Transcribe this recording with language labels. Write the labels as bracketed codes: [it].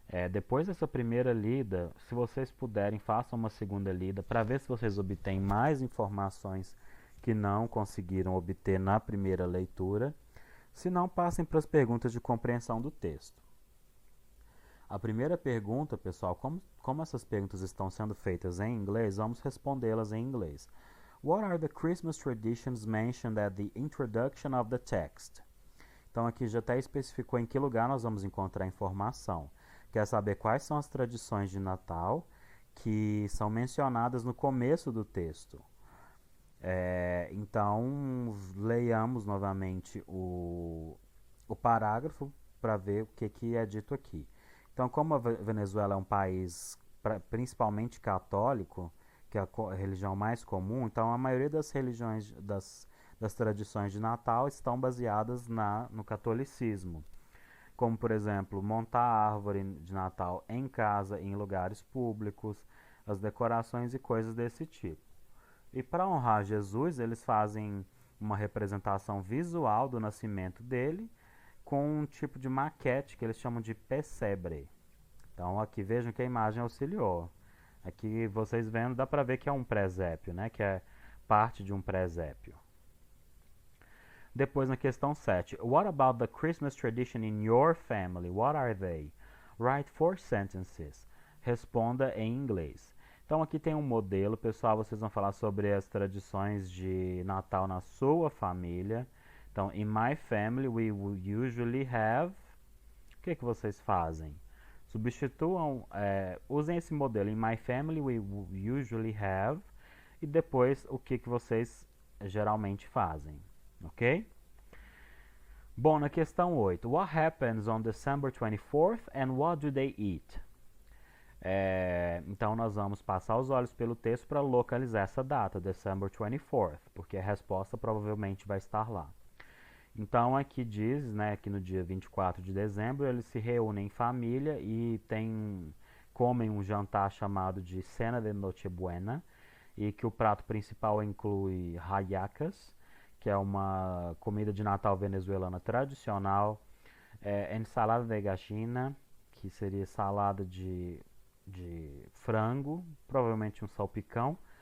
[pt] Depois dessa primeira lida, se vocês puderem, façam uma segunda lida para ver se vocês obtêm mais informações que não conseguiram obter na primeira leitura. Se não, passem para as perguntas de compreensão do texto. A primeira pergunta, pessoal, como essas perguntas estão sendo feitas em inglês, vamos respondê-las em inglês. [en] What are the Christmas traditions mentioned at the introduction of the text? [pt] Então aqui já até especificou em que lugar nós vamos encontrar a informação. Quer saber quais são as tradições de Natal que são mencionadas no começo do texto. Então, leiamos novamente o parágrafo para ver o que é dito aqui. Então, como a Venezuela é um país principalmente católico, que é a religião mais comum, então a maioria das religiões, das tradições de Natal estão baseadas no catolicismo. Como, por exemplo, montar a árvore de Natal em casa, em lugares públicos, as decorações e coisas desse tipo. E para honrar Jesus, eles fazem uma representação visual do nascimento dele com um tipo de maquete que eles chamam de pesebre. Então aqui vejam que a imagem auxiliou. Aqui vocês vendo, dá para ver que é um presépio, né? Que é parte de um presépio. Depois na questão 7. [en] What about the Christmas tradition in your family? What are they? Write 4 sentences. [pt] Responda em inglês. Então aqui tem um modelo, pessoal, vocês vão falar sobre as tradições de Natal na sua família. [en] Então, in my family we usually have... [pt] O que vocês fazem? Substituam, usem esse modelo, [en] in my family we usually have, [pt] e depois o que vocês geralmente fazem, ok? Bom, na questão 8, [en] what happens on December 24th and what do they eat? [pt] Então nós vamos passar os olhos pelo texto para localizar essa data, December 24th, porque a resposta provavelmente vai estar lá. Então aqui diz, né, que no dia 24 de dezembro eles se reúnem em família e comem um jantar chamado de Cena de Nochebuena, e que o prato principal inclui hallacas, que é uma comida de Natal venezuelana tradicional, [es] ensalada de gallina, [pt] que seria salada de frango, provavelmente um salpicão,